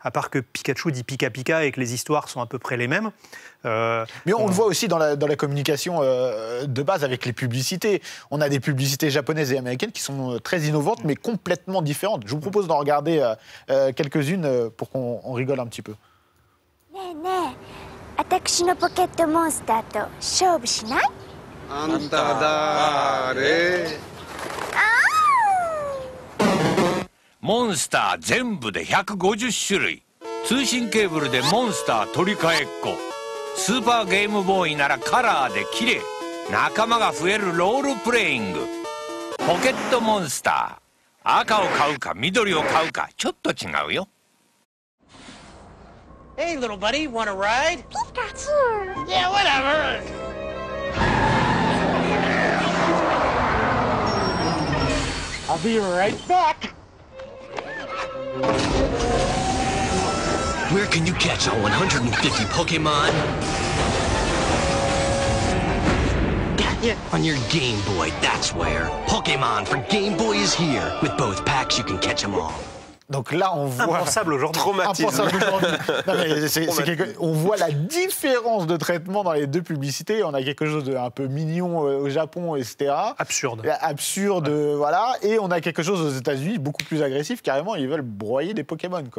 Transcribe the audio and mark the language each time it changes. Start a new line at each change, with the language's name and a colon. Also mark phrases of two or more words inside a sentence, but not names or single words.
French: à part que Pikachu dit Pika Pika et que les histoires sont à peu près les mêmes. Mais on le voit aussi dans la communication de base avec les publicités. On a des publicités japonaises et américaines qui sont très innovantes, mais complètement différentes. Je vous propose d'en regarder quelques-unes pour qu'on rigole un petit peu.
Japanese: ねえねえ、私のポケットモンスターと勝負しない？あんた誰？モンスター全部で150種類。通信ケーブルでモンスター取り替えっこ。スーパーゲームボーイならカラーで綺麗。仲間が増えるロールプレイング。ポケットモンスター。赤を買うか緑を買うかちょっと違うよ。
English: Hey, little buddy, want a ride? Pikachu! Yeah, whatever. I'll be right back. Where can you catch all 150 Pokemon? Yeah. On your Game Boy, that's where. Pokemon for Game Boy is here. With both packs, you can catch them all.
French: Donc là, on voit... Impensable aujourd'hui. Impensable aujourd'hui. Non, mais on voit la différence de traitement dans les deux publicités. On a quelque chose d'un peu mignon au Japon, etc. Absurde. Absurde, voilà. Et on a quelque chose aux États-Unis beaucoup plus agressif. Carrément, ils veulent broyer des Pokémon, quoi.